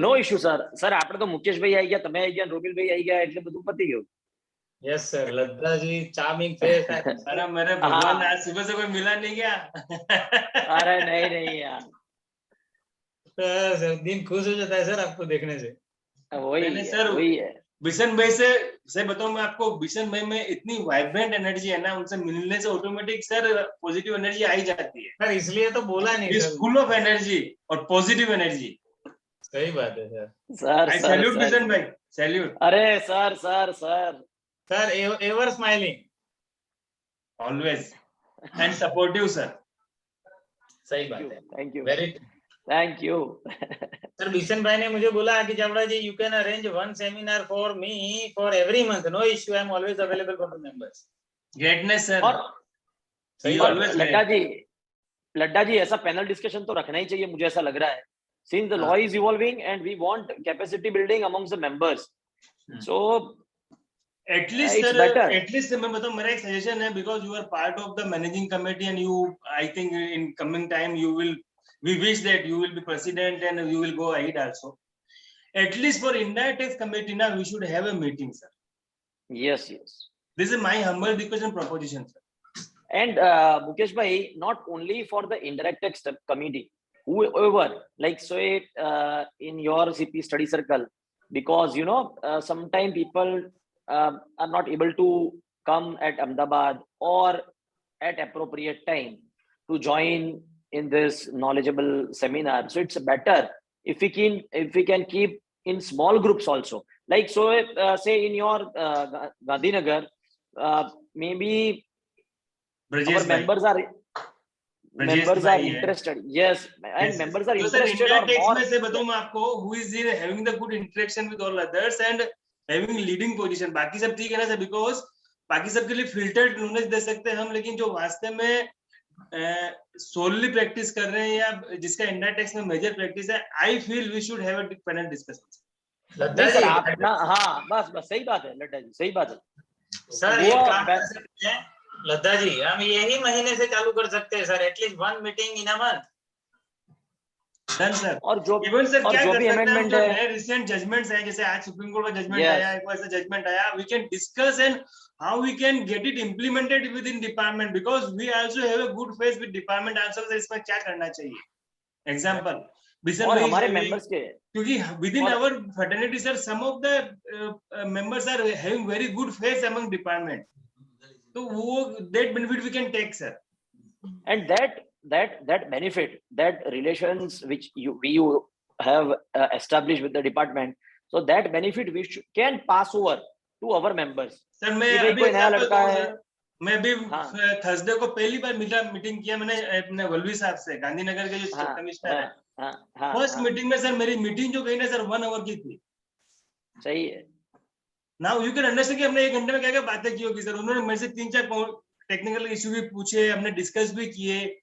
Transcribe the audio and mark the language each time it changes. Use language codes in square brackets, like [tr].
[en] No issue sir. [gu] Sir આપણે તો મુકેશભાઈ આવી ગયા, તમે આવી ગયા, રોમિલભાઈ આવી ગયા એટલે બધું પતી ગયું. [hi] यस सर, लद्दा जी चार्मिंग फेस है। अरे मेरे भगवान, आज सुबह से कोई मिला नहीं क्या? अरे नहीं यार, सर दिन खुश हो जाता है सर आपको देखने से। मैंने सर वही है। बिशन भाई से बताऊं मैं आपको, बिशन भाई में इतनी वाइब्रेंट एनर्जी है ना, उनसे मिलने से ऑटोमेटिक सर पॉजिटिव एनर्जी आ ही जाती है सर इसलिए तो बोला नहीं सर। फुल ऑफ एनर्जी और पॉजिटिव एनर्जी। सही बात है sir. Sir [en] I [hi] sir [en] salute [hi] sir Bishan भाई, सैल्यूट। अरे sir sir sir [en] Sir ever smiling, always and supportive sir. [hi] सही बात है। [en] Thank you very. Thank you. [hi] Sir Bishan भाई ने मुझे बोला कि चावड़ा जी, [en] You can arrange one seminar for me for every month, no issue, I am always available for the members. Greatness sir. [hi] और सही और बात है। लड्डा जी ऐसा पैनल डिस्कशन तो रखना ही चाहिए, मुझे ऐसा लग रहा [en] है, since the law is evolving and we want capacity building amongst the members, so at least it's [hi] sir, [en] better. At least [hi] मैं बताऊं, मेरा एक सजेशन है, [en] Because you are part of the managing committee and you, I think in coming time you will, we wish that you will be president and you will go ahead also. At least for indirect tax committee now we should have a meeting, sir. Yes. This is my humble request and proposition, sir. And Mukesh bhai, not only for the indirect tax committee, whoever, like say in your CP study circle, because you know sometimes people are not able to come at Ahmedabad or at appropriate time to join in this knowledgeable seminar, so it's better if we can keep in small groups also, like so say in your Gandhinagar, maybe Brajesh our members are interested, yes, and members are interested or indirect tax more. [hi] में से बताऊं मैं आपको, [en] who is in having the good interaction with all others and having leading position, [hi] बाकी सब ठीक है ना सर, बिकॉज बाकी सबके लिए फिल्टर्ड नॉलेज दे सकते हैं हम, लेकिन जो वास्तव में सोलली प्रैक्टिस कर रहे हैं या जिसका इंडायरेक्ट टैक्स में मेजर प्रैक्टिस है, [en] I feel we should have a panel discussion. [hi] नहीं सर, आप ना, हाँ बस सही बात है लड्डा जी, सही बात है सर। ये काम कर सकते हैं लद्दा जी, हम यही महीने से चालू कर सकते हैं sir, at least one meeting in a month. Done sir. और जो इवन सर क्या कर सकते हैं, अमेंडमेंट जो है, नए रिसेंट जजमेंट्स है, जैसे आज सुप्रीम कोर्ट का जजमेंट आया, एक वैसा जजमेंट आया, [en] we can discuss and how we can get it implemented within department, because we also have a good face with department answer, [hi] इसमें क्या करना चाहिए। एग्जांपल बिशन और भाई हमारे मेंबर्स के, [en] क्योंकि within our fraternity sir, some of the members are having very good face among department, तो वो that benefit we can take sir. and that benefit, that relations which we have established with the department, so that benefit we can pass over to our members. [hi] Sir मैं अभी कोई नया लड़का है, मैं भी थर्सडे को पहली बार मीटिंग किया मैंने अपने वल्लवी साहब से, गांधीनगर के जो कमिश्नर है, फर्स्ट मीटिंग में सर मेरी मीटिंग जो गई ना सर 1 आवर की थी। सही है। [en] now you can understand [hi] कि हमने 1 घंटे में क्या क्या बातें की होगी सर, उन्होंने मेरे से 3-4 टेक्निकल इश्यू भी पूछे, हमने डिस्कस भी किए।